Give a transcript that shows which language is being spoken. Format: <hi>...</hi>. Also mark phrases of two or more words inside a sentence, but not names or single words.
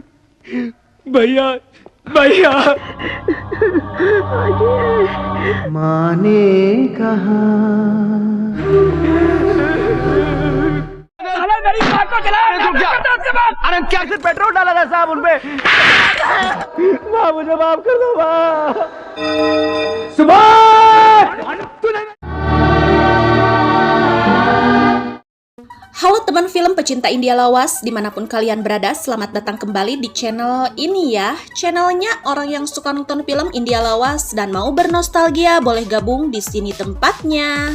<hi>भैया भैया माँ ने कहा मेरी कार को चला। अरे क्या सिर्फ पेट्रोल डाला था साहब उनपे। माँ मुझे माफ कर दो माँ। सुभाष</hi> <id>Halo teman film pecinta India lawas, dimanapun kalian berada, selamat datang kembali di channel ini ya. Channelnya orang yang suka nonton film India lawas dan mau bernostalgia, boleh gabung di sini tempatnya.</id>